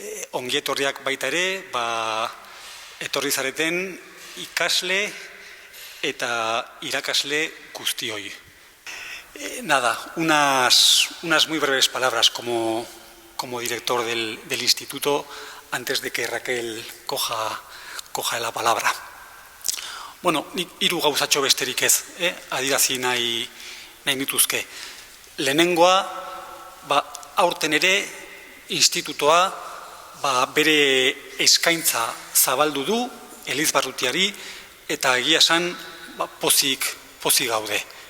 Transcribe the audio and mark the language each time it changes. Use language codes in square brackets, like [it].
[eu] Ongietorriak baita ere, etorri zareten ikasle eta irakasle guztioi. [es] Unas muy breves palabras como director del instituto antes de que Raquel coja la palabra. [eu] Hiru gauzatxo besterik ez, adierazi nahi nituzke. Lehenengoa, aurten ere institutoa bere eskaintza zabaldu du Elizbarrutiari eta egia esan pozik gaude.